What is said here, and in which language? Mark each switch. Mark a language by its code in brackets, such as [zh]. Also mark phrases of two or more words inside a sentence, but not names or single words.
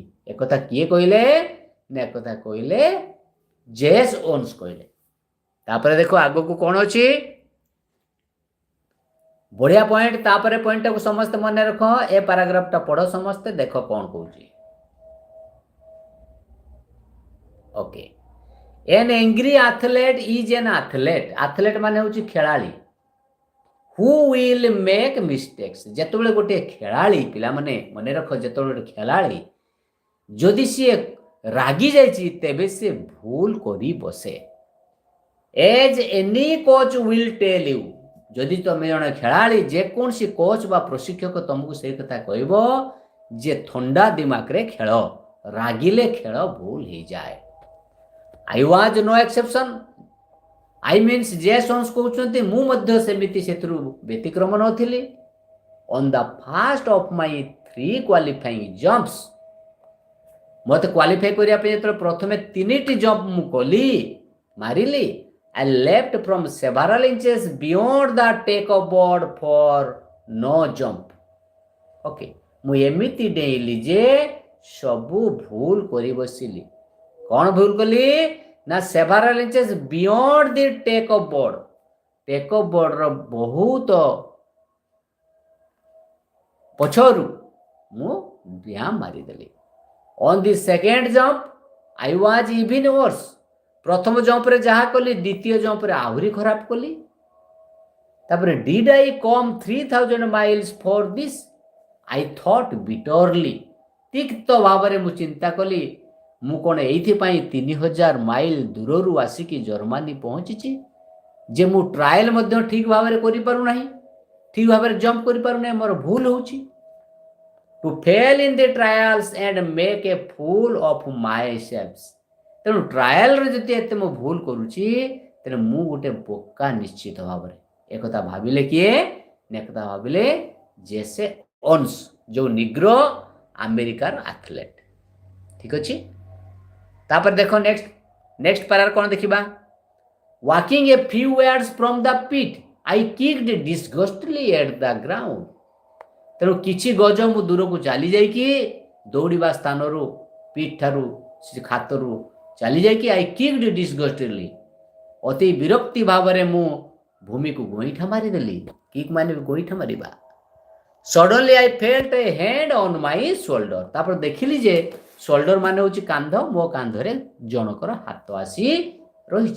[or] ଏକଥା କିଏ କହିଲେ ନା ଏକଥା କହିଲେ ଜେସ୍ ଓନ୍ସ କହିଲେ। ତାପରେ ଦେଖ ଆଗକୁ କ'ଣ ଅଛି, ବଢିଆ ପଏଣ୍ଟ। ତାପରେ ପଏଣ୍ଟଟାକୁ ସମସ୍ତେ ମନେ ରଖ, ଏ ପାରାଗ୍ରାଫଟା ପଢ ସମସ୍ତେ, ଦେଖ କ'ଣ କହୁଛି। ଓକେ, [en] An angry athlete is an athlete। [or] athlete ମାନେ ହେଉଛି ଖେଳାଳି। [en] Who will make mistakes। [or] ଯେତେବେଳେ ଗୋଟିଏ ଖେଳାଳି, ପିଲାମାନେ ମନେ ରଖ, ଯେତେବେଳେ ଗୋଟେ ଖେଳାଳି ଯଦି ସିଏ ରାଗି ଯାଇଛି ତେବେ ସିଏ ଭୁଲ କରି ବସେ। [en] As any coach will tell you, [or] ଯଦି ତମେ ଜଣେ ଖେଳାଳି ଯେକୌଣସି କୋଚ୍ ବା ପ୍ରଶିକ୍ଷକ ତମକୁ ସେଇ କଥା କହିବ ଯେ ଥଣ୍ଡା ଦିମାଗରେ ଖେଳ, ରାଗିଲେ ଖେଳ ଭୁଲ ହେଇଯାଏ। [en] I was no exception। I means [or] ଜେସନ୍ସ କହୁଛନ୍ତି ମୁଁ ମଧ୍ୟ ସେମିତି ସେଥିରୁ ବ୍ୟତିକ୍ରମ ନଥିଲି। [en] On the first of my 3 qualifying jumps, [or] ମୋତେ କ୍ୱାଲିଫାଇ କରିବା ପାଇଁ ଯେତେବେଳେ ପ୍ରଥମେ 3ଟି ଜମ୍ପ ମୁଁ କଲି, ମାରିଲି, [en] I left from several inches beyond the take off board for no jump। [or] ଓକେ, ମୁଁ ଏମିତି ଡେଇଁଲି ଯେ ସବୁ ଭୁଲ କରି ବସିଲି। କ'ଣ ଭୁଲ କଲି ନା [en] several inches beyond the take off board, take off board [or] ବହୁତ ପଛରୁ ମୁଁ ଡିଆଁ ମାରିଦେଲି। [en] On the second jump I was even worse। [or] ପ୍ରଥମ ଜମ୍ପରେ ଯାହା କଲି ଦ୍ୱିତୀୟ ଜମ୍ପରେ ଆହୁରି ଖରାପ କଲି। [en] ତାପରେ did I come 3000 miles for this? I thought bitterly। [or] ତିକ୍ତ ଭାବରେ ମୁଁ ଚିନ୍ତା କଲି, ମୁଁ କ'ଣ ଏଇଥିପାଇଁ 3000 ମାଇଲ ଦୂରରୁ ଆସିକି ଜର୍ମାନୀ ପହଞ୍ଚିଛି ଯେ ମୁଁ ଟ୍ରାଏଲ ମଧ୍ୟ ଠିକ ଭାବରେ କରିପାରୁନାହିଁ, ଠିକ ଭାବରେ ଜମ୍ପ କରିପାରୁନାହିଁ, ମୋର ଭୁଲ ହେଉଛି। [en] To fail in the trials and make a fool of myself। [or] ତେଣୁ ଟ୍ରାଏଲରେ ଯଦି ଏତେ ମୁଁ ଭୁଲ କରୁଛି ତେଣୁ ମୁଁ ଗୋଟେ ବୋକା ନିଶ୍ଚିତ ଭାବରେ। ଏକଥା ଭାବିଲେ କିଏ ନା ଏକଥା ଭାବିଲେ ଜେସେ ଓନ୍ସ, ଯେଉଁ ନିଗ୍ରୋ ଆମେରିକାର ଆଥଲେଟ୍। ଠିକ ଅଛି, ତାପରେ ଦେଖ [en] next para [or] କ'ଣ ଦେଖିବା। [en] Walking a few yards from the pit I kicked disgustedly at the ground। [or] ତେଣୁ କିଛି ଗଜ ମୁଁ ଦୂରକୁ ଚାଲି ଯାଇକି ଦୌଡ଼ିବା ସ୍ଥାନରୁ ପିଠ୍ ଠାରୁ ସେ ଖାତରୁ ଚାଲି ଯାଇକି [en] I kicked disgustedly, [or] ଅତି ବିରକ୍ତି ଭାବରେ ମୁଁ ଭୂମିକୁ ଗୋଇଠା ମାରିଦେଲି। କିକ୍ ମାନେ ଗୋଇଠା ମାରିବା। [en] Suddenly I felt a hand on my shoulder, [or] ତାପରେ ଦେଖିଲି ଯେ ସୋଲ୍ଡର ମାନେ ହେଉଛି କାନ୍ଧ, ମୋ କାନ୍ଧରେ ଜଣକର ହାତ ଆସି ରହିଛି।